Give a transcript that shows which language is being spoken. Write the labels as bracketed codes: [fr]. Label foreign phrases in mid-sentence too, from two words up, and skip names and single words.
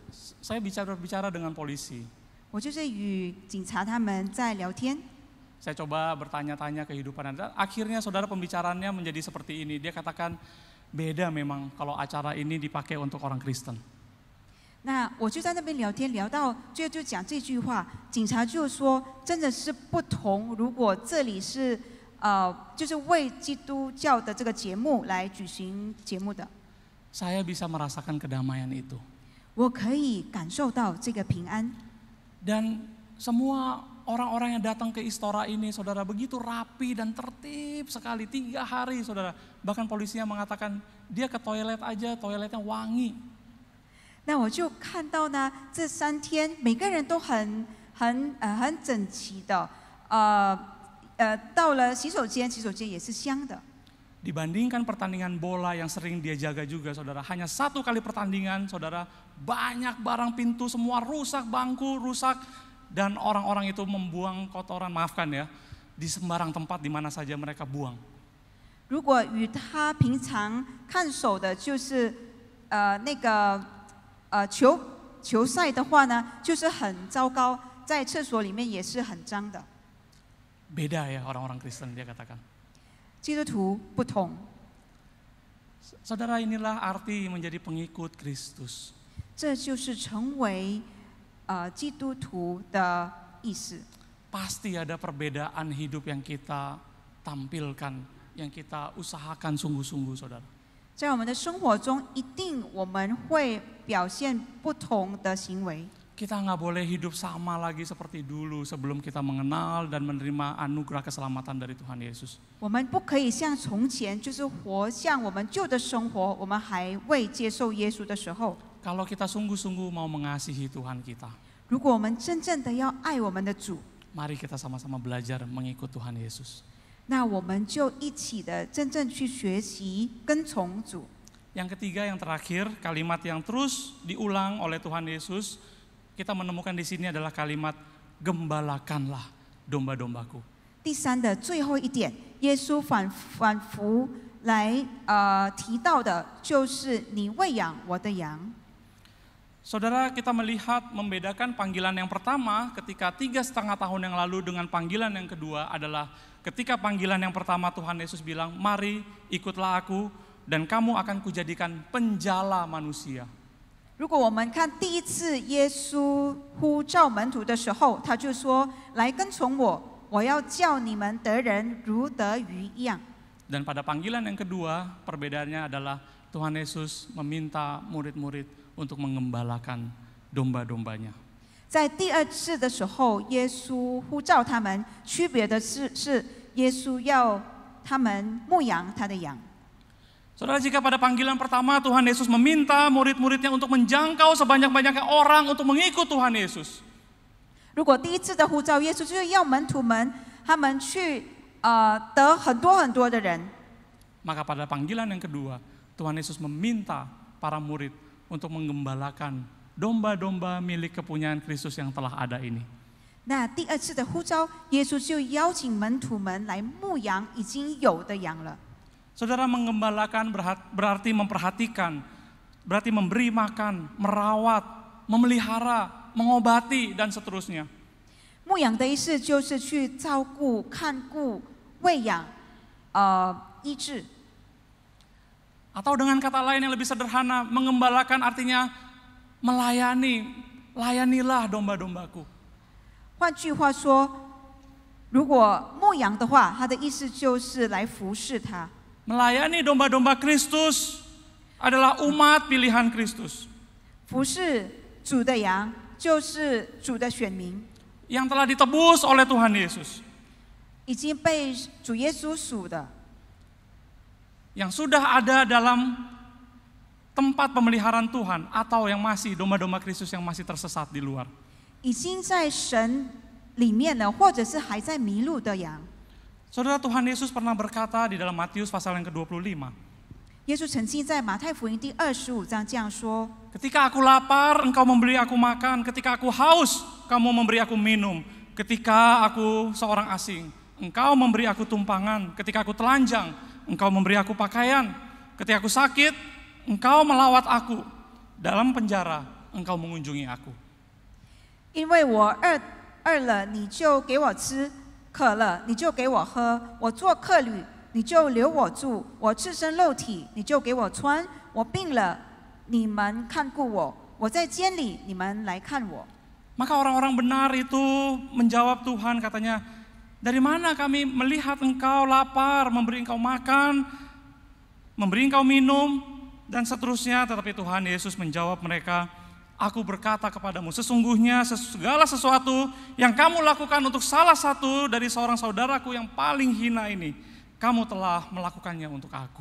[id] saya bicara dengan polisi. [zh] 我就是与警察他们在聊天。 [id] Saya coba bertanya-tanya kehidupan Anda. Akhirnya saudara pembicaraannya menjadi seperti ini. Dia katakan beda memang kalau acara ini dipakai untuk orang Kristen. [zh] 那我就在那边聊天，聊到最后就讲这句话，警察就说真的是不同。如果这里是就是为基督教的这个节目来举行节目的， [id] Saya bisa merasakan kedamaian itu. [zh] 我可以感受到这个平安。 [id] Dan semua orang-orang yang datang ke Istora ini, saudara, begitu rapi dan tertib sekali. 3 hari, saudara. Bahkan polisinya mengatakan dia ke toilet aja, toiletnya wangi. [zh] 那我就看到呢，这3天每个人都很整齐的，到了洗手间也是香的。 [id] Dibandingkan pertandingan bola yang sering dia jaga juga, saudara. Hanya 1 kali pertandingan, saudara, banyak barang pintu semua rusak, bangku rusak, dan orang-orang itu membuang kotoran, maafkan ya, di sembarang tempat di mana saja mereka buang. [zh] 如果与他平常看守的就是那个球赛的话呢，就是很糟糕，在厕所里面也是很脏的。 [id] Beda ya orang-orang Kristen, dia katakan. [zh] 基督徒不同， [id] Saudara, inilah arti menjadi pengikut Kristus. [zh] 这就是成为基督徒的意思。 [id] Pasti ada perbedaan hidup yang kita tampilkan, yang kita usahakan sungguh-sungguh, saudara. [zh] 在我们的生活中，一定我们会表现不同的行为。 [id] Kita nggak boleh hidup sama lagi seperti dulu sebelum kita mengenal dan menerima anugerah keselamatan dari Tuhan Yesus. [zh] 我们不可以像从前，就是活像我们旧的生活，我们还未接受耶稣的时候。 [id] Kalau kita sungguh-sungguh mau mengasihi Tuhan kita, [zh] 如果我们真正的要爱我们的主， [id] mari kita sama-sama belajar mengikut Tuhan Yesus. [zh] 那我们就一起的真正去学习跟从主。 [id] Yang ketiga, yang terakhir, kalimat yang terus diulang oleh Tuhan Yesus, kita menemukan di sini adalah kalimat gembalakanlah domba-dombaku. [zh] 第3的最后一点，耶稣反复来提到的，就是你喂养我的羊。 [id] Saudara, kita melihat membedakan panggilan yang pertama ketika 3,5 tahun yang lalu dengan panggilan yang kedua adalah ketika panggilan yang pertama Tuhan Yesus bilang, mari ikutlah aku dan kamu akan kujadikan penjala manusia. [zh] 如果我们看第一次耶稣呼召门徒的时候，他就说：“来跟从我，我要叫你们得人如得鱼一样。” [id] Dan pada panggilan yang kedua, perbedaannya adalah Tuhan Yesus meminta murid-murid untuk mengembalakan domba-dombanya. [zh] 在第2次的时候，耶稣呼召他们，区别的是耶稣要他们牧养他的羊。 [id] Saudara, jika pada panggilan pertama Tuhan Yesus meminta murid-muridnya untuk menjangkau sebanyak-banyaknya orang untuk mengikut Tuhan Yesus. [zh] 如果第1次的呼召，耶稣就是要门徒们他们去得很多的人。 [id] Maka pada panggilan yang kedua, Tuhan Yesus meminta para murid untuk menggembalakan domba-domba milik kepunyaan Kristus yang telah ada ini. [zh] 那第2次的呼召，耶稣就邀请门徒们来牧养已经有的羊了。 [id] Saudara, menggembalakan berarti memperhatikan, berarti memberi makan, merawat, memelihara, mengobati, dan seterusnya. [zh] 牧养的意思就是去照顾、看顾、喂养、医治。 [id] Atau dengan kata lain yang lebih sederhana, mengembalakan artinya melayani, layanilah domba-dombaku. [zh] 换句话说， 如果牧羊的话，它的意思就是来服侍他。 [id] Melayani domba-domba Kristus adalah umat pilihan Kristus [zh] 服侍主的羊，就是主的选民， [id] yang telah ditebus oleh Tuhan Yesus, [zh] 已经被主耶稣属的， [id] yang sudah ada dalam tempat pemeliharaan Tuhan atau yang masih domba-domba Kristus yang masih tersesat di luar. [zh] 已经在神里面了，或者是还在迷路的羊。 [id] Saudara, Tuhan Yesus pernah berkata di dalam Matius pasal yang ke-25, [zh] 耶稣曾经在马太福音第25章这样说： [id] ketika aku lapar, engkau memberi aku makan. Ketika aku haus, kamu memberi aku minum. Ketika aku seorang asing, engkau memberi aku tumpangan. Ketika aku telanjang, engkau memberi aku pakaian. Ketika aku sakit, engkau melawat aku. Dalam penjara, engkau mengunjungi aku. [zh] 因为我饿了，你就给我吃；渴了，你就给我喝；我做客旅，你就留我住；我赤身露体，你就给我穿；我病了，你们看顾我；我在监里，你们来看我。 [id] Maka orang-orang benar itu menjawab Tuhan, katanya, dari mana kami melihat engkau lapar, memberi engkau makan, memberi engkau minum, dan seterusnya. Tetapi Tuhan Yesus menjawab mereka, aku berkata kepadamu, sesungguhnya segala sesuatu yang kamu lakukan untuk salah satu dari seorang saudaraku yang paling hina ini, kamu telah melakukannya untuk aku.